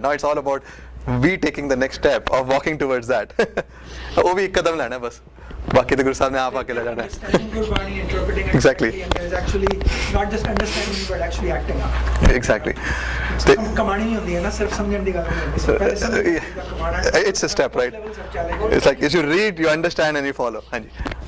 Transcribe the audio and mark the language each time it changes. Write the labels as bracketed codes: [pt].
[en] Now it's all about we taking the next step of walking towards that. [hi] वो भी एक कदम लेना है बस बाकी तो गुरु साहब ने आप आके ले जाना है [en] Understanding Gurbani, interpreting it Exactly. correctly, and there's actually not just understanding but actually acting out. exactly [hi] कमानी नहीं होती है ना सिर्फ समझने की बात नहीं होती पहले समझने का कमाना है [en] it's a step right levels of challenge it's like as you read you understand and you follow हाँ जी